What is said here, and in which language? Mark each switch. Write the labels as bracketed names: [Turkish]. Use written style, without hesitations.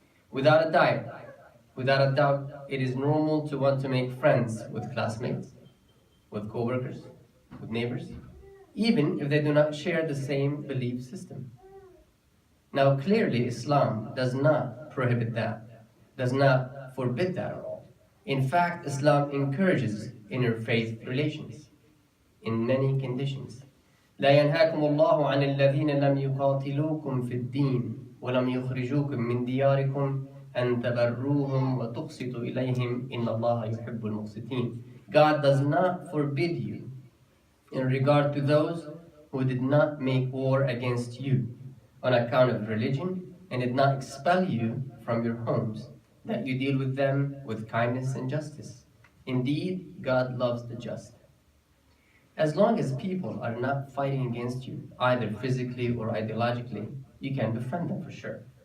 [English] Without a doubt, it is normal to want to make friends with classmates, with co-workers, with neighbors, even if they do not share the same belief system. Now, clearly, Islam does not prohibit that, does not forbid that at all. In fact, Islam encourages interfaith relations in many conditions. [Arabic] لا ينهاكم الله عن الذين لم يقاتلوكم في الدين ولم يخرجوكم من دياركم أن تبروهم وتقسطوا إليهم إن الله يحب المقسطين. [English] God does not forbid you in regard to those who did not make war against you on account of religion and did not expel you from your homes, that you deal with them with kindness and justice. Indeed, God loves the just. As long as people are not fighting against you, either physically or ideologically, you can befriend them for sure.